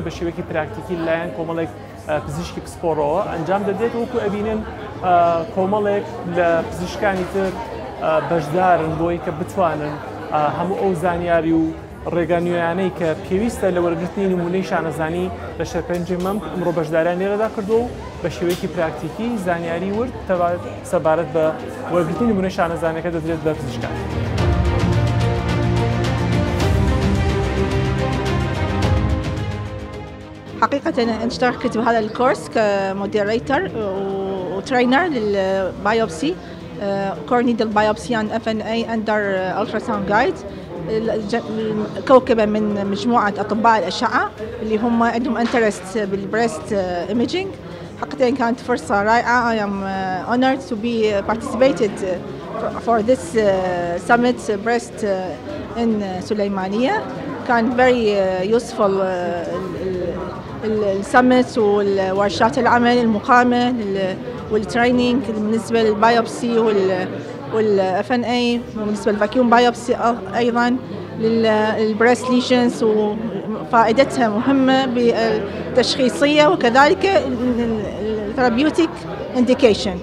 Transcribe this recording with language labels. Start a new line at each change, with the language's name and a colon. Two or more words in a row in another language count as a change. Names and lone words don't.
Central Kurdish: بە شێوەیەکی پراکتیکی لایەن کۆمەڵێک پزیشکی پسپۆڕەوە ئەنجام دەدرێت وەکو ئەبینن کۆمەڵێک لە پزیشکانی تر بەشدارن بۆی کە بتوانن هەموو ئەو زانیاری و ڕێگانویانەی کە پێویستە لە وەرگرتنی نمونەی شانەزانی لە شەرپەنجی مەم ئەمڕۆ بەشداریان لێرەدا کردو بە شێوەیەکی پراکتیکی زانیاری ورد سەبارەت بە وەرگرتنی نمونەی شانەزانەکە دەدرێت بە پزیشکان.
Arabic: حقيقة أنا اشتركت بهذا الكورس كموديريتر وترينر للبايوبسي
English: core needle biopsy
Arabic: عن FNA
English: under ultrasound guided
Arabic: كوكبة من مجموعة أطباء الأشعة اللي هم عندهم انترست بالبريست ايميجينج. حقيقة كانت فرصة رائعة.
English: I am honored to be participated for this summit breast in سليمانية.
Arabic: كان
English: very useful
Arabic: السمت والورشات العمل المقامة والتريننج بالنسبة للبايوبسي والF N A بالنسبة للفاكيوم بايوبسي أيضا للبريست ليشنز وفائدتها مهمة بالتشخيصية وكذلك
English: therapeutic indication.